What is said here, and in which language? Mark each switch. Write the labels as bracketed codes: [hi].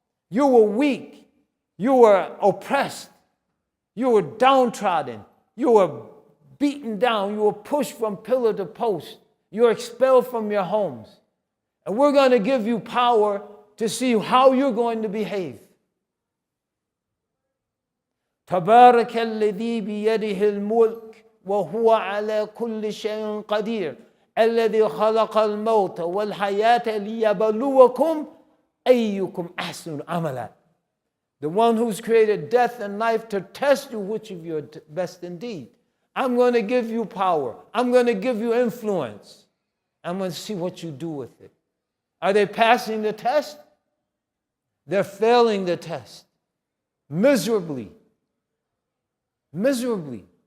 [en] You were weak. You were oppressed. You were downtrodden. You were beaten down. You were pushed from pillar to post. You were expelled from your homes. And we're going to give you power to see how you're going to behave. [ar] تبارك الذي بيده الملك وهو على كل شيء قدير الذي خلق الموت والحياة ليبلوكم أيكم أحسن عملا. [en] The one who's created death and life to test you which of you are best indeed. I'm going to give you power. I'm going to give you influence. I'm going to see what you do with it. Are they passing the test? They're failing the test. Miserably. Miserably.